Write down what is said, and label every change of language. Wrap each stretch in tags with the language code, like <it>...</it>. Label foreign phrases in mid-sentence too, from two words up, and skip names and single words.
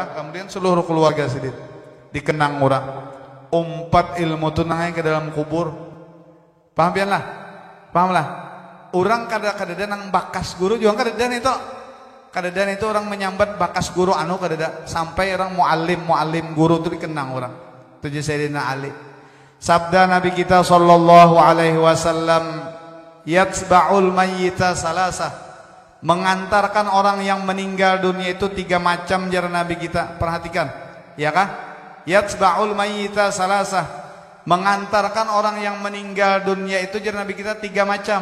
<bjn>Kemudian seluruh keluarga sidin dikenang orang umpat ilmu tunangai ke dalam kubur. Pahamlah orang kada nang bakas guru juga kada itu orang menyambat bakas guru anu kada, sampai orang muallim guru itu dikenang orang. Itu Sayyidina Ali. Sabda Nabi kita</bjn> <ar>صلى الله عليه وسلم, يتبع الميت ثلاثة,</ar> <bjn>mengantarkan orang yang meninggal dunia itu 3 macam jar Nabi kita. Perhatikan ya kah?</bjn> <ar>يتبع الميت ثلاثة,</ar> <bjn>mengantarkan orang yang meninggal dunia itu jar Nabi kita 3 macam.</bjn>